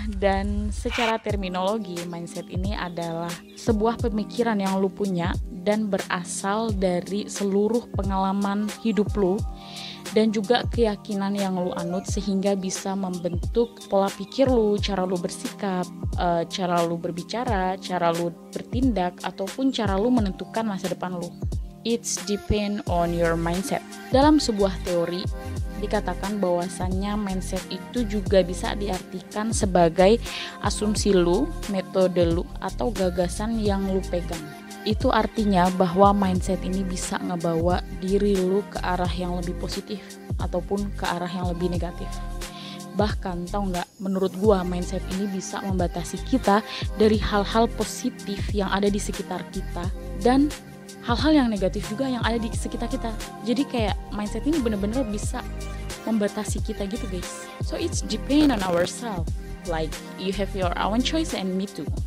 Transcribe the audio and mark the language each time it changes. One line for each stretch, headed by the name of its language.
Indonesian: Dan secara terminologi, mindset ini adalah sebuah pemikiran yang lu punya dan berasal dari seluruh pengalaman hidup lu dan juga keyakinan yang lu anut sehingga bisa membentuk pola pikir lu, cara lu bersikap, cara lu berbicara, cara lu bertindak, ataupun cara lu menentukan masa depan lu.
English: It's depend on your mindset.
Indonesian: Dalam sebuah teori dikatakan bahwasannya mindset itu juga bisa diartikan sebagai asumsi lu, metode lu, atau gagasan yang lu pegang. Itu artinya bahwa mindset ini bisa ngebawa diri lu ke arah yang lebih positif ataupun ke arah yang lebih negatif. Bahkan tau gak, menurut gua mindset ini bisa membatasi kita dari hal-hal positif yang ada di sekitar kita dan hal-hal yang negatif juga yang ada di sekitar kita. Jadi kayak mindset ini bener-bener bisa membatasi kita gitu guys.
English: So it's depend on ourselves. Like you have your own choice and me too.